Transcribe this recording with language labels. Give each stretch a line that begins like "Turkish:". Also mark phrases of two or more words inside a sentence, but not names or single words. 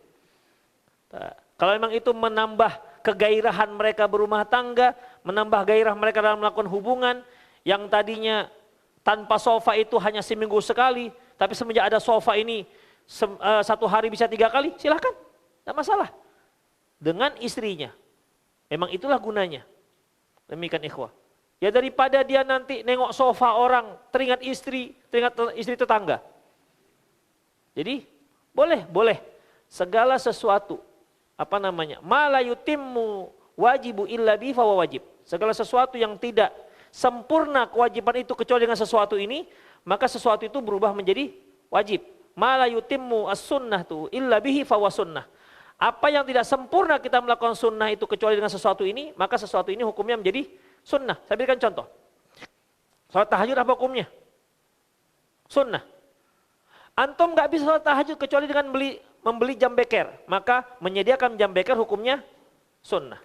Indonesian: Nah, kalau memang itu menambah kegairahan mereka berumah tangga, menambah gairah mereka dalam melakukan hubungan, yang tadinya tanpa sofa itu hanya seminggu sekali, tapi semenjak ada sofa ini satu hari bisa 3 kali, silahkan, tidak masalah. Dengan istrinya, memang itulah gunanya. Demikian ikhwah. Ya daripada dia nanti nengok sofa orang, teringat istri tetangga. Jadi boleh segala sesuatu
Arabic: ما لا يتم الواجب إلا به فواجب.
Indonesian: Segala sesuatu yang tidak sempurna kewajiban itu kecuali dengan sesuatu ini, maka sesuatu itu berubah menjadi wajib.
Arabic: ما لا يتم السنة إلا به فسنة.
Indonesian: Apa yang tidak sempurna kita melakukan sunnah itu kecuali dengan sesuatu ini, maka sesuatu ini hukumnya menjadi sunnah. Saya berikan contoh. Salat tahajud apa hukumnya? Sunnah. Antum nggak bisa salat tahajud kecuali dengan membeli jam beker, maka menyediakan jam beker hukumnya sunnah.